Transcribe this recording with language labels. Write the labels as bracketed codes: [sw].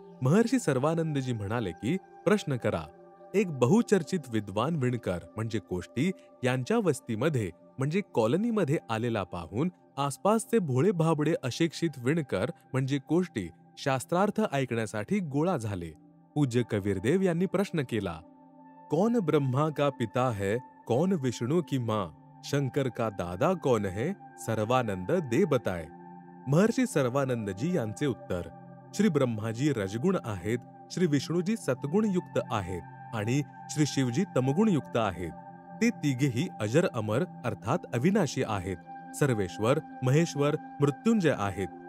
[mr] महर्षी सर्वानंदजी म्हणाले की प्रश्न करा. एक बहुचर्चित विद्वान विणकर म्हणजे कोष्टी यांच्या वस्तीमध्ये म्हणजे कॉलनीमध्ये आलेला पाहून आसपासचे भोळे भाबडे अशिक्षित विणकर म्हणजे कोष्टी शास्त्रार्थ ऐकण्यासाठी गोळा झाले. पूज्य कबीरदेव यांनी प्रश्न केला, [hi] कौन ब्रह्मा का पिता है, कौन विष्णु की माँ, शंकर का दादा कौन है, सर्वानंद दे बताए. [mr] महर्षी सर्वानंदजी यांचे उत्तर, श्री ब्रह्माजी रजगुण आहेत, श्री विष्णूजी सत्गुण युक्त आहेत आणि श्री शिवजी तमगुण युक्त आहेत. ते तिघेही अजर अमर अर्थात अविनाशी आहेत. सर्वेश्वर महेश्वर मृत्युंजय आहेत.